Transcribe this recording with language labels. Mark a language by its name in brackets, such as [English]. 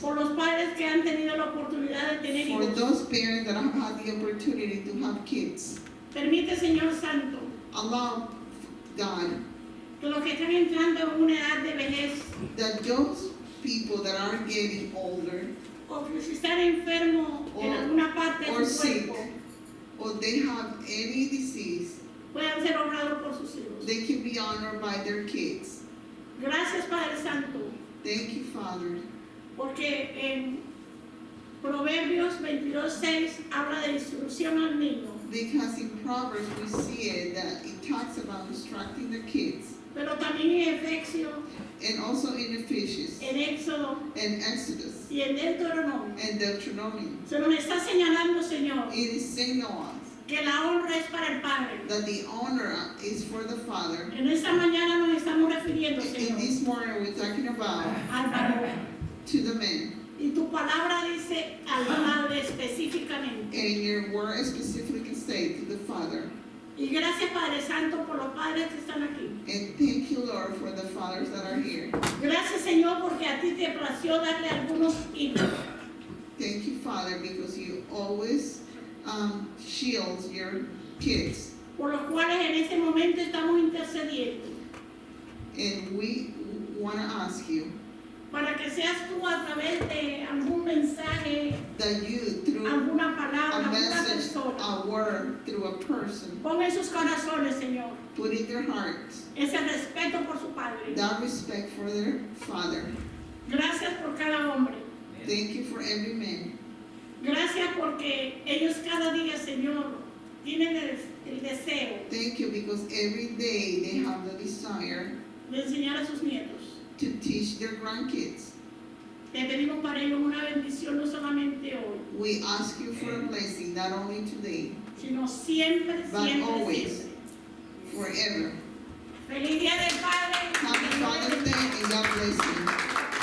[Spanish] por los padres que han tenido la oportunidad de tener [English] for [Spanish] hijos. [English] those parents that have had the opportunity to have kids. [Spanish] Permite, Señor Santo, [English] Allow, God, [Spanish] que los que están entrando en una edad de vejez [English] that those people that are getting older [Spanish] o que si están enfermos en [English] Or- [Spanish] alguna parte [English] or [Spanish] de su [English] sick, [Spanish] cuerpo, [English] or they have any disease, [Spanish] puedan ser honrados por sus hijos. [English] they can be honored by their kids. [Spanish] Gracias, Padre Santo, [English] Thank you, Father, [Spanish] porque en Proverbios 22:6 habla de instrucción al niño, [English] because in Proverbs we see it that it talks about instructing the kids, [Spanish] pero también en Efesios, [English] and also in Ephesians [Spanish] en Éxodo [English] and Exodus [Spanish] y en Deuteronomio. [English] and Deuteronomy. [Spanish] Se nos está señalando, Señor, [English] It is saying to us [Spanish] que la honra es para el Padre. [English] that the honor is for the Father. [Spanish] En esta mañana nos estamos refiriendo, [English] In [Spanish] Señor, [English] this morning we're talking about [Spanish] al varón. [English] to the men, [Spanish] Y tu palabra dice al Padre específicamente. [English] and your word specifically say to the Father. [Spanish] Y gracias, Padre Santo, por los padres que están aquí. [English] And thank you, Lord, for the fathers that are here. [Spanish] Gracias, Señor, porque a ti te plació darle algunos hijos. [English] Thank you, Father, because you always shield your kids. [Spanish] Por los cuales en este momento estamos intercediendo. [English] And we want to ask you [Spanish] Para que seas tú a través de algún mensaje, [English] that you, through [Spanish] alguna palabra, alguna [English] message, [Spanish] persona, [English] a word, through a person, [Spanish] ponga en sus corazones, Señor, [English] put in their hearts [Spanish] ese respeto por su Padre. [English] that respect for their Father. [Spanish] Gracias por cada hombre. [English] Thank you for every man. [Spanish] Gracias porque ellos cada día, Señor, tienen el deseo [English] Thank you because every day they have the desire [Spanish] de enseñar a sus nietos. [English] to teach their grandkids. [Spanish] Te pedimos para ellos una bendición no solamente hoy, [English] We ask you for a blessing, not only today, [Spanish] sino siempre, [English] but [Spanish] siempre, [English] always, [Spanish] siempre. [English] forever. [Spanish] Feliz Día del Padre. [English] Happy Father's Day and God bless you.